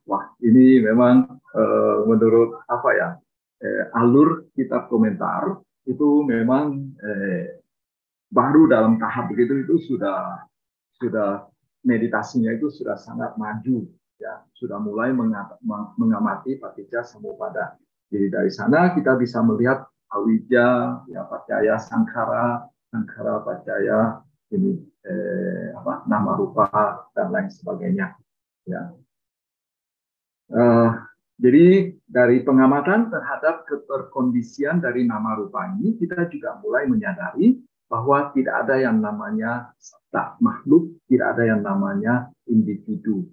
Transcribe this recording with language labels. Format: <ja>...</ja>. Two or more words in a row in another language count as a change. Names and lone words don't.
<id>Wah, ini memang menurut alur kitab komentar itu memang baru dalam tahap begitu, itu sudah meditasinya itu sudah sangat maju, ya, sudah mulai mengamati</id> <pi>patijja samuppada.</pi> <id>Jadi dari sana kita bisa melihat awija, ya</id> <pi>paccaya sankhara,</pi> <id>paccaya ini</id> <pi>nama rupa</pi> <id>dan lain sebagainya, ya. Jadi dari pengamatan terhadap keterkondisian dari</id> <pi>nama rupa</pi> <id>ini, kita juga mulai menyadari bahwa tidak ada yang namanya satta, makhluk, tidak ada yang namanya individu.</id>